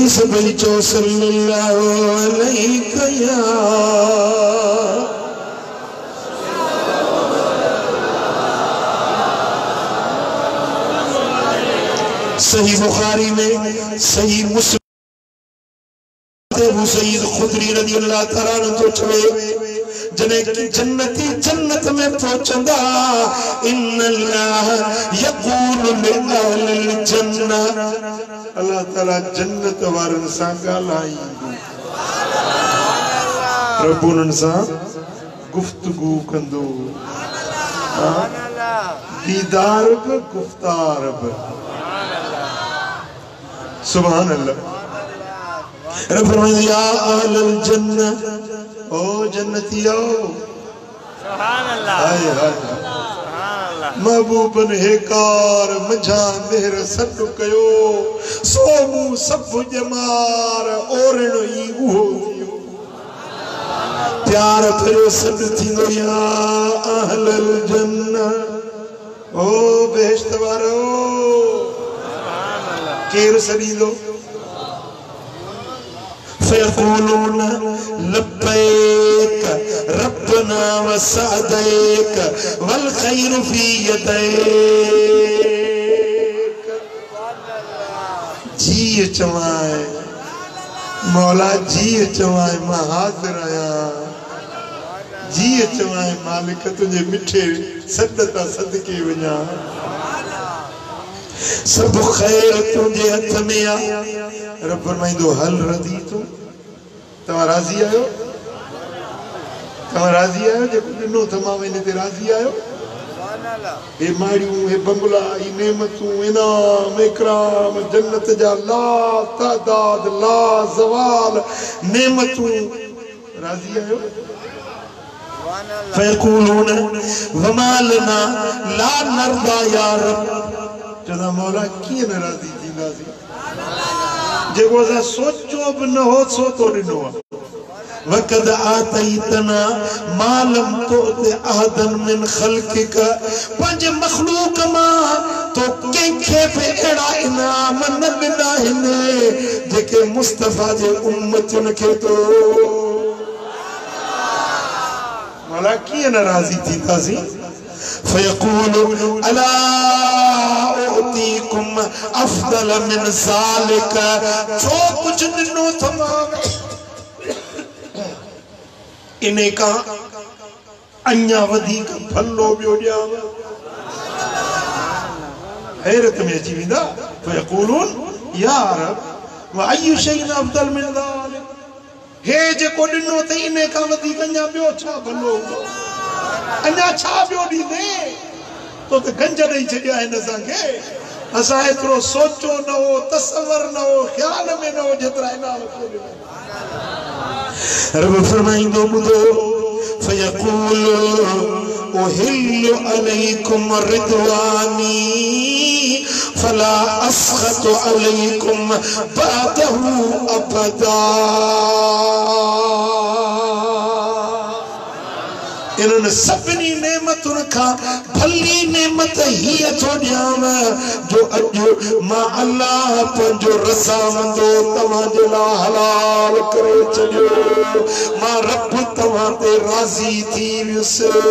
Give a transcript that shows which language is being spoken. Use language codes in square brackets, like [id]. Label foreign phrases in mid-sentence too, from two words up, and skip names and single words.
[sd] सभई चो [ar] صلى الله عليه [sd] या सही बुखारी में, सही मुस्लिम अबू सईद खुदरी [ar] رضي الله تعالى عنه [sd] तो चवे जने जन्नती जन्नत में पहुंचंदा [ar] إن الله يقول لأهل الجنة [sd] अल्लाह ताला जन्नत वारन सां ॻाल्हाईंदो रब उन्हनि सां गुफ्तगू कंदो दीदार बि गुफ्तार बि [ar] سبحان الله [sd] रब फरमाए [ar] يا أهل الجنة [sd] ओ जन्नतियो [ar] سبحان الله [sd] हाय हाय [ar] سبحان الله [sd] महबूबन हेकार मझा मेहर सद कयो सोमू सब जमार ओरण ई उहो प्यार फिरो सद थींदो [ar] يا أهل الجنة [sd] ओ बेहश्त वारो [ar] سبحان الله [sd] केर सदींदो [ar] فيقولون لبيك ربنا وسعديك والخير في يديك [sd] जी चवाए मौला जी चवाए मां हाज़िर आया जी चवाए मालिक तुझे मिठे सदता सदके वञा सब खैर तुझे हथ में आ रब फरमाइंदो हल रदी तू तवा राजी आयो जेको ॾिनो तमाम इन ते राजी आयो हे माड़ियूं हे बंगला ही नेमतूं इनाम इकराम जन्नत जा ला तादाद ला ज़वाल नेमतूं राजी आयो [ar] فيقولون وما لنا لا نرضى يا رب [sd] चवंदा मौला कीअं नाराज़ी थींदासीं जेको असां सोचो बि न हो सो तो ॾिनो आहे [ar] وقد أعطيتنا ما لم تعط أحدا من خلقك [sd] पंहिंजे मख़लूक मां तो कंहिंखे बि अहिड़ा इनाम न ॾिना आहिनि जेके मुस्तफ़ा जे उम्मतुनि खे तो मौला कीअं नाराज़ी थींदासीं [ar] فيقول ألا أعطيكم أفضل من ذلك [sd] जो कुछ ॾिनो तमाम इने का अन्या वधीक भलो ॿियो ॾियांव हैरत में अची वेंदा [ar] فيقولون يا رب وأي شيء أفضل من ذلك [sd] हे जेको ॾिनो त इने का वधीक अन्या ॿियो छा भलो हूंदो अन्या छा ॿियो ॾींदे तो त गंज ॾेई छॾिया आहिनि असांखे असां एतिरो सोचो न हो तसवर न हो ख़्याल में न हो जेतिरा इनाम रब फरमाइंदो ॿुधो [ar] فيقول أحل عليكم رضواني فلا أسخط عليكم بعده أبدا [sd] इन्होंने सभिनी नेमतुनि खां भली नेमत हीअ थो ॾियांव जो अॼु मां अल्लाह पंहिंजो रज़ामंदो तव्हां जे लाइ हलाल करे छॾियो मां रब तव्हां ते राज़ी थी वियुसि